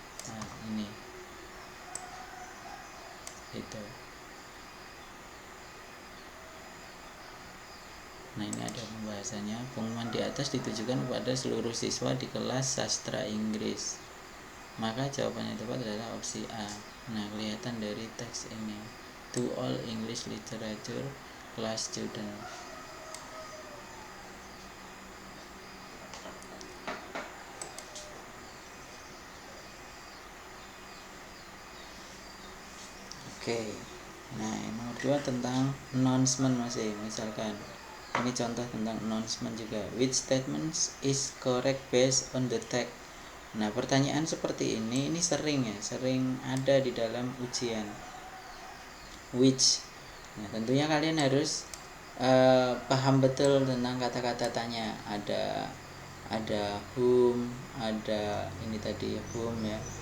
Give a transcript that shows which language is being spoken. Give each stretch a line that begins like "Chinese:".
Indonesian: Nah, ini itu. Nah, ini ada pembahasannya. Pengumuman di atas ditujukan kepada seluruh siswa di kelas sastra Inggris. Maka jawaban yang tepat adalah opsi A. Nah, kelihatan dari teks ini.
English: To all English literature class student.
Indonesian: Oke. Nah, yang nomor 2 tentang announcement masih. Misalkan ini contoh tentang announcement juga.
English: Which statements is correct based on the text?
Indonesian: Nah, pertanyaan seperti ini sering ada di dalam ujian. Which. Nah, tentunya kalian harus paham betul tentang kata-kata tanya. Ada whom, ada ini tadi whom ya.